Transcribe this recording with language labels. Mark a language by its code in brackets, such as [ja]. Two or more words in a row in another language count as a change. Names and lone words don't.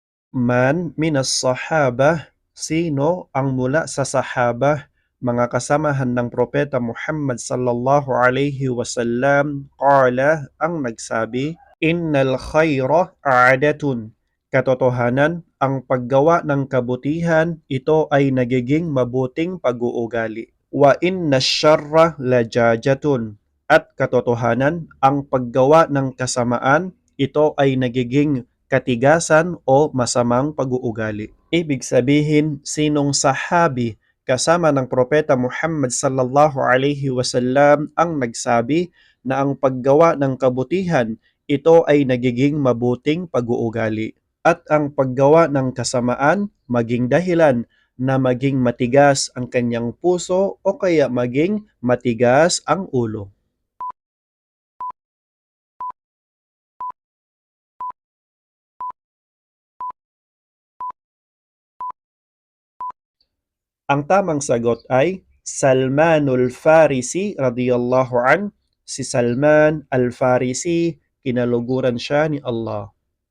[ar] من من الصحابة, [tl] sino ang mula sa sahabah, mga kasamahan ng Propeta Muhammad [ar] صلى الله عليه وسلم, [tl] qala, ang nagsabi, [ar] إن الخير عادة. [tl] Katotohanan, ang paggawa ng kabutihan, ito ay nagiging mabuting pag-uugali. [ar] وإن الشر لجاجة. [tl] At katotohanan, ang paggawa ng kasamaan, ito ay nagiging katigasan o masamang pag-uugali. Ibig sabihin, sinong sahabi kasama ng Propeta Muhammad [ar] صلى الله عليه وسلم [tl] ang nagsabi na ang paggawa ng kabutihan, ito ay nagiging mabuting pag-uugali. At ang paggawa ng kasamaan, maging dahilan na maging matigas ang kanyang puso o kaya maging matigas ang ulo. Ang tamang sagot ay Salmanul Farisi [ar] رضي الله عن. [tl] Si Salman al-Farisi, kinaluguran siya ni Allah.